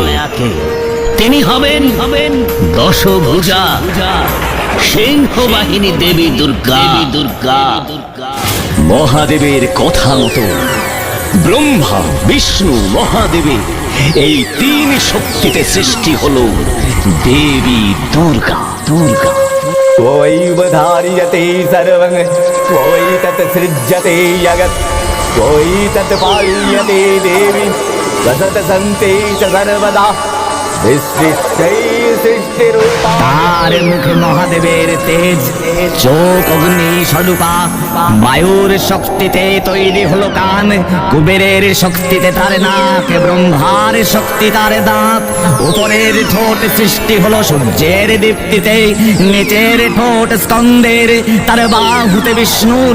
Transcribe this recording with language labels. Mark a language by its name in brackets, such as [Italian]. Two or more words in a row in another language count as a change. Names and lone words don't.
[Bangla] তিনি হবেন দশভুজা সিংহ বাহিনী দেবী দুর্গা। মহাদেবের কথা মতো ব্রহ্মা বিষ্ণু মহাদেবের এই তিন শক্তিতে সৃষ্টি হলো দেবী দুর্গা। [Sanskrit] त्वैव धार्यते सर्वं त्वयि तत् सृज्यते जगत् त्वयि तत् पाल्यते देवी वसत सन्ते च सर्वदा [Bangla] তার মুখে মহাদেবের তেজ, চোখ অগ্নি স্বরূপা, বায়ুর শক্তিতে তৈরি হলো কান, কুবেরের শক্তিতে তার নাক, ব্রহ্মার শক্তি তার দাঁত, উপরের ঠোঁট সৃষ্টি হলো সূর্যের দীপ্তিতে, নিচের ঠোঁট স্কন্দের, তার বাহুতে বিষ্ণুর